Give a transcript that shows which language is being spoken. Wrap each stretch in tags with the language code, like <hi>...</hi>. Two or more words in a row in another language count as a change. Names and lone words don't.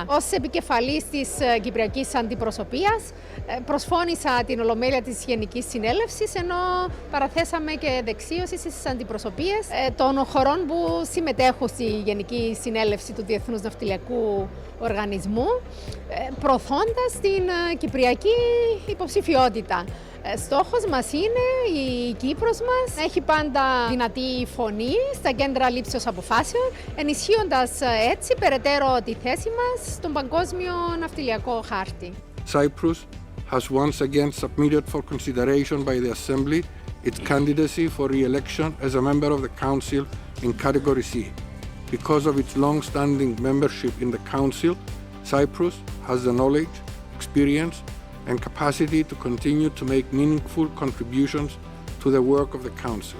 <el>Ως επικεφαλής της Κυπριακής Αντιπροσωπείας προσφώνησα την Ολομέλεια της Γενικής Συνέλευσης, ενώ παραθέσαμε και δεξίωση στις αντιπροσωπείες των χωρών που συμμετέχουν στη Γενική Συνέλευση του Διεθνούς Ναυτιλιακού Οργανισμού, προωθώντας την κυπριακή υποψηφιότητα. Στόχος μας είναι η Κύπρος μας να έχει πάντα δυνατή φωνή στα κέντρα λήψεως αποφάσεων, ενισχύοντας έτσι περαιτέρω τη θέση μας στον παγκόσμιο ναυτιλιακό χάρτη.</el> <en>Cyprus has once again submitted for consideration by the Assembly its candidacy for re-election as a member of the Council in Category C. Because of its long-standing membership in the Council, Cyprus has the knowledge, experience and capacity to continue to make meaningful contributions to the work of the Council.</en>